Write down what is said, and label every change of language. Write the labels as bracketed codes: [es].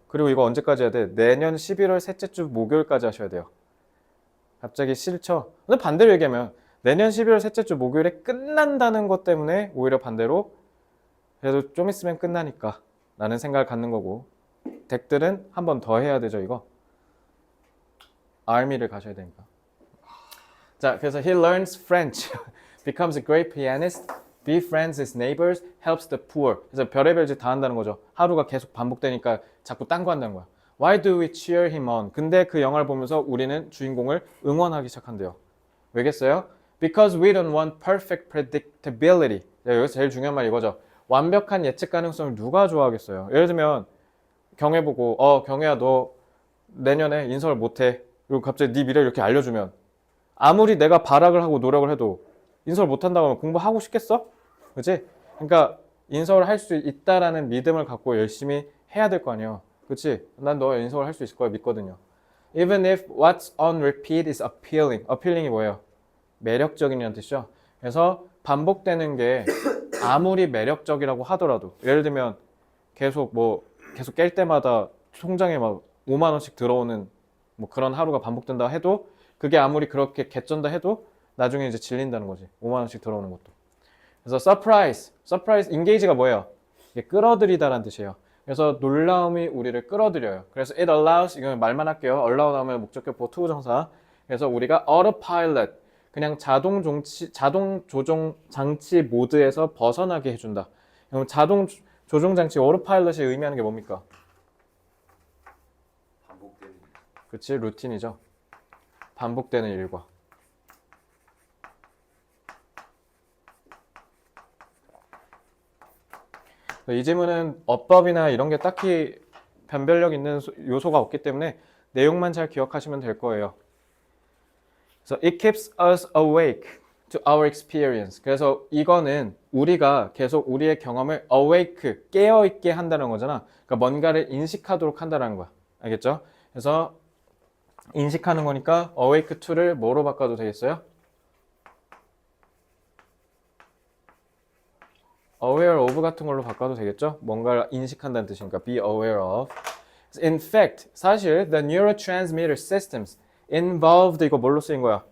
[ko] 그리고 이거 언제까지 해야 돼? 내년 11월 셋째 주 목요일까지 하셔야 돼요. 갑자기 싫죠? 근데 반대로 얘기하면 내년 12월 셋째 주 목요일에 끝난다는 것 때문에 오히려 반대로 그래도 좀 있으면 끝나니까 라는 생각을 갖는 거고 덱들은 한 번 더 해야 되죠 이거. 아미를 가셔야 되니까. 자, 그래서 [en] he learns French, becomes a great pianist, befriends his neighbors, helps the poor. [ko] 그래서 별의별 짓 다 한다는 거죠. 하루가 계속 반복되니까 자꾸 딴 거 한다는 거야. [en] Why do we cheer him on? [ko] 근데 그 영화를 보면서 우리는 주인공을 응원하기 시작한대요. 왜겠어요? [en] Because we don't want perfect predictability. [ko] 여기서 제일 중요한 말 이거죠. 완벽한 예측 가능성을 누가 좋아하겠어요? 예를 들면 경혜 보고 경혜야 너 내년에 인서울 못해. 그리고 갑자기 네 미래를 이렇게 알려주면 아무리 내가 발악을 하고 노력을 해도 인서울 못한다고 하면 공부하고 싶겠어? 그치? 그러니까 인서울 할 수 있다라는 믿음을 갖고 열심히 해야 될 거 아니에요. 그치? 난 너 인서울 할 수 있을 거야 믿거든요. [en] Even if what's on repeat is appealing. [ko] appealing이 뭐예요? 매력적인이라는 뜻이죠. 그래서 반복되는 게 아무리 매력적이라고 하더라도 예를 들면 계속 깰 때마다 통장에 막 5만 원씩 들어오는 뭐 그런 하루가 반복된다 해도 그게 아무리 그렇게 개쩐다 해도 나중에 이제 질린다는 거지. 5만 원씩 들어오는 것도. 그래서 surprise, engage가 뭐예요? 이게 끌어들이다라는 뜻이에요. 그래서 놀라움이 우리를 끌어들여요. 그래서 [en] it allows, [ko] 이건 말만 할게요. allow 나오면 목적격 투부정사. 그래서 우리가 autopilot, 그냥 자동 조종 장치 모드에서 벗어나게 해준다. 그럼 자동 조종 장치 autopilot이 의미하는 게 뭡니까? 반복되는. 그치, 루틴이죠. 반복되는 일과. 이 질문은 어법이나 이런 게 딱히 변별력 있는 요소가 없기 때문에 내용만 잘 기억하시면 될 거예요. 그래서 [en] it keeps us awake to our experience. [ko] 그래서 이거는 우리가 계속 우리의 경험을 awake, 깨어있게 한다는 거잖아. 그러니까 뭔가를 인식하도록 한다는 거야. 알겠죠? 그래서 인식하는 거니까 awake to를 뭐로 바꿔도 되겠어요? aware of 같은 걸로 바꿔도 되겠죠? 뭔가를 인식한다는 뜻이니까 be aware of. [en] In fact, [ko] 사실 [en] the neurotransmitter systems involved [ko] 이거 뭘로 쓰인 거야?